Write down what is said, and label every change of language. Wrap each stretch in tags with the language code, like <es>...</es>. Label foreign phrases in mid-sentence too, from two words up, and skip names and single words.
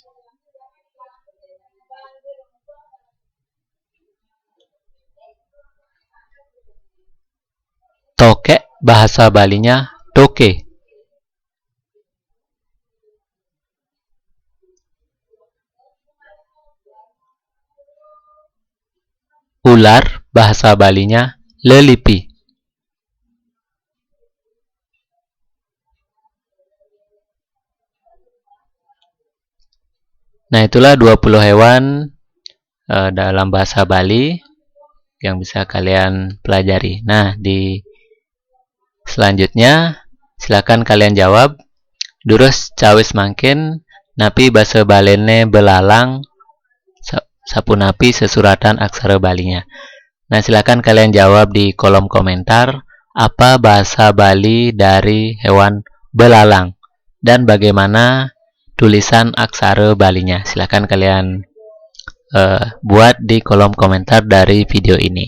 <id>Tokek, bahasa Balinya toke. Ular, bahasa Balinya lelipi. Nah, itulah 20 hewan dalam bahasa Bali yang bisa kalian pelajari. Nah, di selanjutnya silakan kalian jawab.</id> <ban>Durus cawis mangkin napi basa balene belalang sapunapi sesuratan aksara Balinya.</ban> <id>Nah, silakan kalian jawab di kolom komentar apa bahasa Bali dari hewan belalang dan bagaimana tulisan aksara Balinya. Silakan kalian buat di kolom komentar dari video ini.</id>